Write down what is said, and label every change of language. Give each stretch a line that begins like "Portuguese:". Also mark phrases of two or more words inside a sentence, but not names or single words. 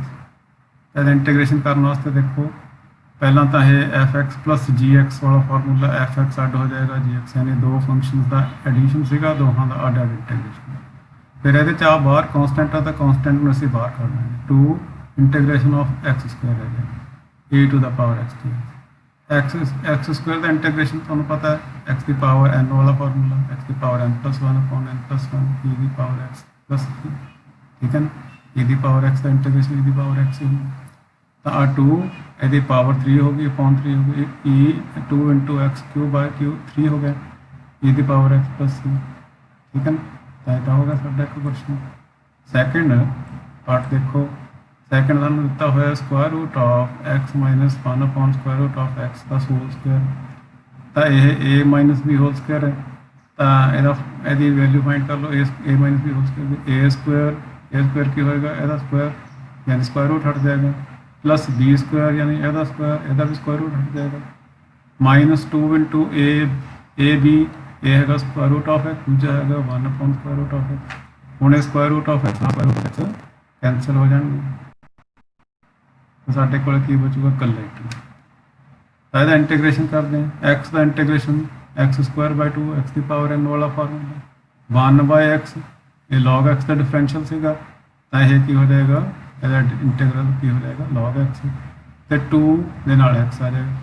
Punjabi: ਇਹਦਾ ਇੰਟੀਗ੍ਰੇਸ਼ਨ ਕਰਨ ਵਾਸਤੇ ਦੇਖੋ ਪਹਿਲਾਂ ਤਾਂ ਇਹ
English: fx plus gx
Punjabi: ਵਾਲਾ ਫਾਰਮੂਲਾ, fx ਅੱਡ ਹੋ ਜਾਏਗਾ gx, ਯਾਨੀ ਦੋ ਫੰਕਸ਼ਨਸ ਦਾ ਐਡੀਸ਼ਨ ਸੀਗਾ, ਦੋਹਾਂ ਦਾ ਅੱਡ ਅੱਡ ਇੰਟੀਗ੍ਰੇਸ਼ਨ। ਫਿਰ ਇਹਦੇ 'ਚ ਆ ਬਾਹਰ ਕੌਂਸਟੈਂਟ ਆ, ਤਾਂ ਕੌਂਸਟੈਂਟ ਨੂੰ ਅਸੀਂ ਬਾਹਰ ਕੱਢ ਲਾਂਗੇ।
English: 2 integration of x square ਹੈ e to the power x dx.
Punjabi: x ਸਕੁਆਇਰ ਦਾ ਇੰਟੀਗ੍ਰੇਸ਼ਨ ਤੁਹਾਨੂੰ ਪਤਾ ਹੈ x ਦੀ ਪਾਵਰ n ਵਾਲਾ ਫਾਰਮੂਲਾ, x ਦੀ ਪਾਵਰ
English: n plus 1 upon n plus 1
Punjabi: e ਦੀ ਪਾਵਰ
English: x plus 3,
Punjabi: ਠੀਕ ਹੈ ਨਾ। e ਦੀ ਪਾਵਰ x ਦਾ ਇੰਟੀਗ੍ਰੇਸ਼ਨ e ਦੀ ਪਾਵਰ x ਹੀ, ਤਾਂ ਆ 2 ਇਹਦੀ ਪਾਵਰ 3 ਹੋ ਗਈ upon 3 ਹੋ ਗਈ, e 2
English: into x cube by q
Punjabi: 3 ਹੋ ਗਿਆ e ਦੀ ਪਾਵਰ
English: x plus 3,
Punjabi: ਠੀਕ ਹੈ ਨਾ। ਤਾਂ ਇਹ ਹੋ ਗਿਆ ਸਾਡਾ ਇੱਕ ਕੁਐਸਚਨ।
English: second part
Punjabi: ਦੇਖੋ, ਸੈਕਿੰਡ ਸਾਨੂੰ ਦਿੱਤਾ ਹੋਇਆ
English: square root of x minus 1 upon square root of x
Punjabi: ਦਾ ਹੋਲ ਸਕੁਆਇਰ, ਤਾਂ ਇਹ
English: a minus b whole square
Punjabi: ਹੈ। ਤਾਂ ਇਹਦੀ
English: value find
Punjabi: ਕਰ ਲਓ,
English: a minus b whole square,
Punjabi: a ਸਕੁਆਇਰ ਕੀ ਹੋਏਗਾ, ਇਹਦਾ ਸਕੁਆਇਰ ਯਾਨੀ ਸਕੁਆਇਰ ਰੂਟ ਹਟ ਜਾਏਗਾ,
English: plus b square
Punjabi: यानी ਇਹਦਾ ਸਕੁਆਇਰ, ਇਹਦਾ ਵੀ ਸਕੁਆਇਰ ਰੂਟ ਹਟ ਜਾਏਗਾ,
English: minus 2 into a b,
Punjabi: ਇਹ ਹੈਗਾ
English: square root of x,
Punjabi: ਦੂਜਾ ਹੈਗਾ
English: 1 upon square root of x.
Punjabi: ਹੁਣ ਇਹ
English: square root of x
Punjabi: ਨਾਲ
English: square root x
Punjabi: ਕੈਂਸਲ ਹੋ ਜਾਣਗੇ, ਤਾਂ ਸਾਡੇ ਕੋਲ ਕੀ ਬਚੂਗਾ ਇਕੱਲਾ ਹੀ। ਤਾਂ ਇਹਦਾ ਇੰਟੀਗ੍ਰੇਸ਼ਨ ਕਰਦੇ ਹਾਂ, x ਦਾ ਇੰਟੀਗ੍ਰੇਸ਼ਨ
English: x square by 2
Punjabi: x ਦੀ ਪਾਵਰ n ਵਾਲਾ ਫਾਰਮੂਲਾ 1/x, ਇਹ log x ਦਾ ਡਿਫਰੈਂਸ਼ੀਅਲ ਸੀਗਾ, ਤਾਂ ਇਹ ਕੀ ਹੋ ਜਾਏਗਾ, ਇਹਦਾ ਇੰਟੀਗਰਲ ਕੀ ਹੋ ਜਾਏਗਾ log x, ਤੇ 2 ਦੇ ਨਾਲ x ਆ ਜਾਏਗਾ।